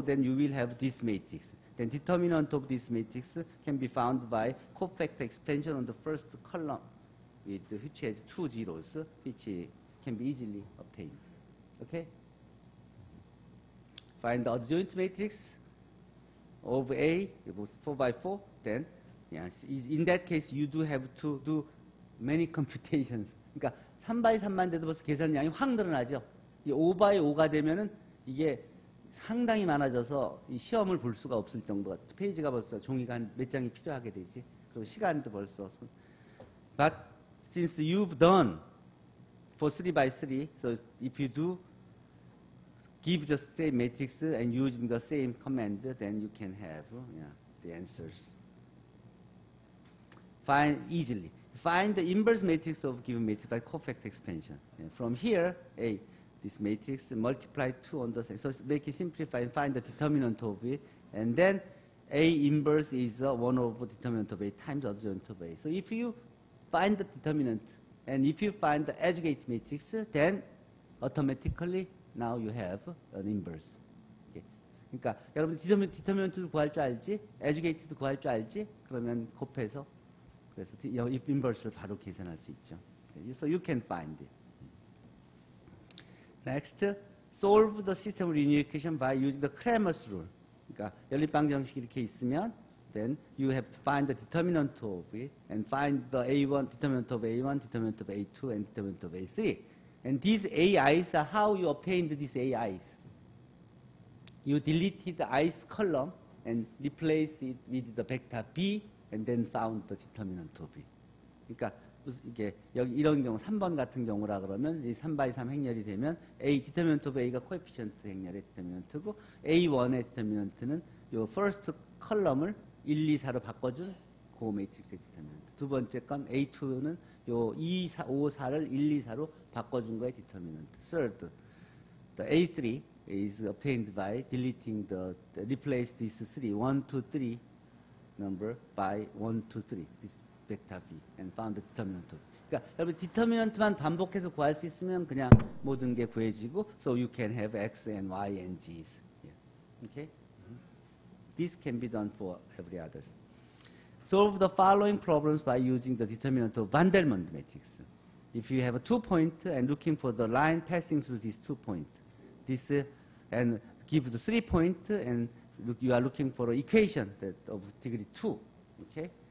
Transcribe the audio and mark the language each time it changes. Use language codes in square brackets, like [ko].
[en] Then you will have this matrix. Then determinant of this matrix can be found by cofactor expansion on the first column, which has 2 zeros, which can be easily obtained. Okay? Find the adjoint matrix of A, it was 4 by 4. Then, yes, in that case, you do have to do many computations. [ko] 그러니까 3 by 3만 돼도 벌써 계산량이 확 늘어나죠. 이 5 by 5가 되면은 이게 상당히 많아져서 이 시험을 볼 수가 없을 정도가, 페이지가 벌써 종이가 한 몇 장이 필요하게 되지. 그리고 시간도 벌써. [en] But since you've done for 3 by 3, so if you do give the same matrix and using the same command, then you can have the answers. Find easily. Find the inverse matrix of given matrix by cofactor expansion. From here, this matrix, multiply 2 on the side. So make it simplify and find the determinant of it. And then A inverse is 1 over determinant of A times adjoint of A. So if you find the determinant and if you find the adjugate matrix, then automatically now you have an inverse. Okay. [ko] 그러니까 여러분 디터미넌트도 구할 줄 알지? adjugate도 구할 줄 알지? 그러면 곱해서 그래서 inverse를 바로 계산할 수 있죠. [en] Okay. So you can find it. Next, solve the system linear equation by using the Cramer's rule. [ko] 그러니까 연립방 정식이 이렇게 있으면 [en] then you have to find the determinant of it and find the A1, determinant of A1, determinant of A2, and determinant of A3. And these AIs are how you obtained these AIs. You deleted the I's column and replaced it with the vector B and then found the determinant of it. [ko] 그러니까 이게 여기 이런 경우 3번 같은 경우라 그러면 이 3x3 행렬이 되면 A determinant of A가 코에피션트 행렬의 determinant고 A1의 determinant는 요 first 컬럼을 1, 2, 4로 바꿔준 그 매트릭스의 determinant. 두 번째 건 A2는 요 2, 4, 5, 4를 1, 2, 4로 바꿔준 거의 determinant. [en] Third, the A3 is obtained by deleting replace this 3, 1, 2, 3 number by 1, 2, 3, this vector v, and found the determinant of. [ko] 그러니까 여러분 디터미넌트만 반복해서 구할 수 있으면 그냥 모든 게 구해지고, [en] so you can have x and y and g's. Yeah. Okay? This can be done for every others. Solve the following problems by using the determinant of Vandermonde matrix. If you have a 2-point and looking for the line passing through this 2-point, this and give the 3-point and you are looking for an equation that of degree 2. Okay?